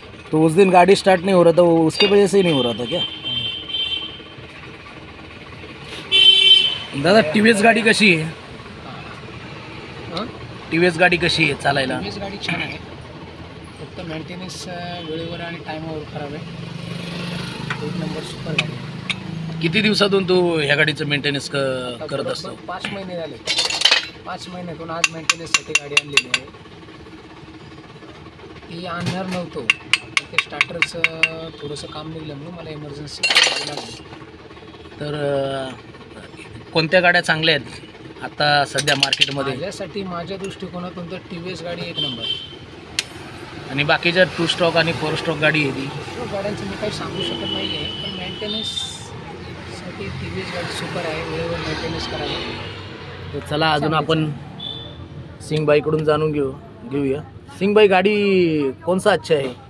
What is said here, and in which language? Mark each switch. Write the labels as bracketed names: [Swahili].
[Hindi] तो उस दिन गाड़ी स्टार्ट नहीं हो रहा था, वो उसके वजह से ही नहीं हो रहा था क्या? [Marathi] दादा टीव्हीएस गाडी कशी आहे? टीव्हीएस गाडी कशी आहे चालायला? टीव्हीएस गाडी छान आहे, फक्त मेंटेनन्स वेळेवर आणि टायमावर खराब आहे. एक नंबर सुपर गाडी आहे. किती दिवसातून तू ह्या गाडीचं मेंटेनन्स करत असतो? 5 महिने झाले. 5 महिन्यातून आज मेंटेनन्ससाठी गाडी आणलेली आहे. ती आणणार नव्हतो, पण ते स्टार्टरचं थोडंसं काम निघलं म्हणून मला इमर्जन्सी लागली. तर कोणत्या गाड्या चांगल्या आहेत आता सध्या मार्केटमध्ये? माझ्यासाठी माझ्या दृष्टिकोनातून तर टीव्हीएस गाडी एक नंबर, आणि बाकीच्या 2 स्ट्रोक आणि 4 स्ट्रोक गाडी आहे ती. गाड्यांचं मी काही सांगू शकत नाही आहे, पण मेंटेनन्ससाठी टीव्हीएस गाडी सुपर आहे. वेळेवर मेंटेनन्स करावी. तर चला अजून आपण सिंगबाईकडून जाणून घेऊया. [Hindi] सिंगबाई, गाड़ी कौन सा अच्छा है?